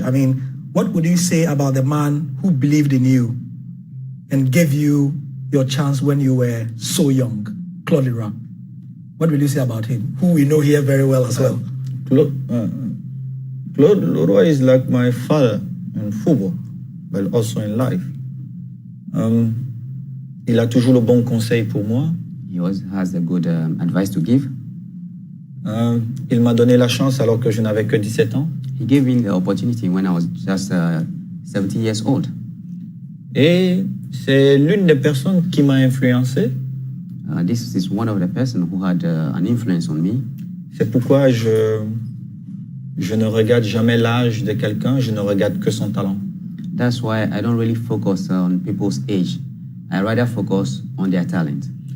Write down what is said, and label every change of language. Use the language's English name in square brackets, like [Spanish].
[English] I mean, what would you say about the man who believed in you and gave you your chance when you were so young, Claude Leroy? What will you say about him, who we know here very well as well? Claude Leroy is like my father in football, but also in life. [French] Il a toujours le bon conseil pour moi. [English] He always has a good advice to give. [French] Il m'a donné la chance alors que je n'avais que 17 ans. [English] He gave me the opportunity when I was just 17 years old. [French] Et c'est l'une des personnes qui m'a influencé. [English] This is one of the person who had an influence on me. [French] C'est pourquoi je ne regarde jamais l'âge de quelqu'un, je ne regarde que son talent. [English] That's why I don't really focus on people's age. I rather focus on their talent.